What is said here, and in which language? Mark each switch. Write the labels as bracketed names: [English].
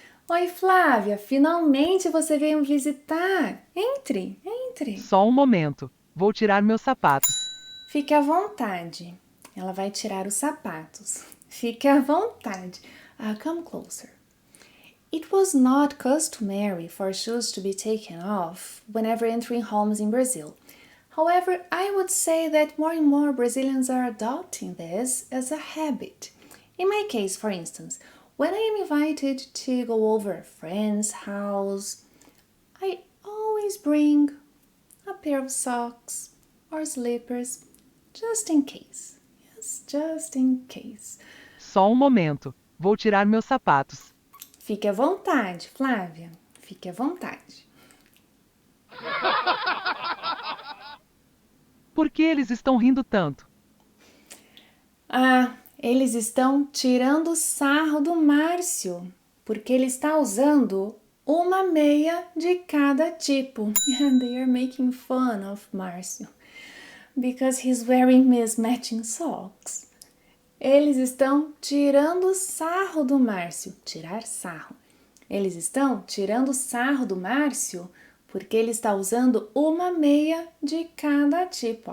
[Portuguese] Oi, Flávia, finalmente você veio me visitar. Entre, entre. Só um momento. Vou tirar meus sapatos. Fique à vontade. Ela vai tirar os sapatos. Fique à vontade. [English] Come closer. It was not customary for shoes to be taken off whenever entering homes in Brazil. However, I would say that more and more Brazilians are adopting this as a habit. In my case, for instance, when I am invited to go over a friend's house, I always bring a pair of socks or slippers, just in case. Yes, just in case. [Portuguese] Só um momento. Vou tirar meus sapatos. Fique à vontade, Flávia. Fique à vontade. Por que eles estão rindo tanto? Eles estão tirando sarro do Márcio, porque ele está usando uma meia de cada tipo. [English] And they are making fun of Márcio, because he's wearing mismatching socks. [Portuguese] Eles estão tirando sarro do Márcio. Tirar sarro. Eles estão tirando sarro do Márcio porque ele está usando uma meia de cada tipo.